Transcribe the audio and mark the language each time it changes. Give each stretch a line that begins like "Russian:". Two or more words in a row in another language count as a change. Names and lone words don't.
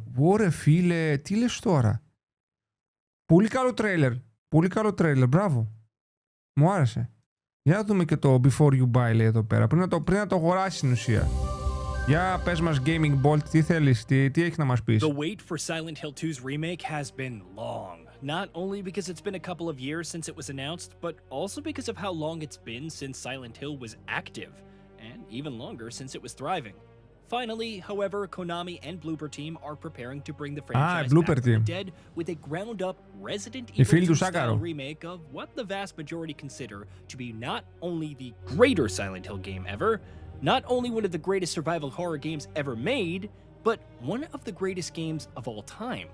Greek: Ωραία φίλε, τι λες τώρα. Πολύ καλό τρέιλερ, μπράβο. Μου άρεσε. Για να δούμε και το Before You Buy λέει εδώ πέρα. Πριν να το αγοράσεις στην ουσία. Για πες μας Gaming Bolt, τι θέλεις, τι έχεις να μας πεις.
English: The wait for Silent Hill 2's remake has been long. Not only because it's been a couple of years since it was announced, but also because of how long it's been since Silent Hill was active. And even longer since it was thriving. Finally, however, Konami and Bloober Team are preparing to bring the franchise back from the dead with a ground-up Resident Evil 2-style remake of what the vast majority consider to be not only the greater Silent Hill game ever, not only one of the greatest survival horror games ever made, but one of the greatest games of all time.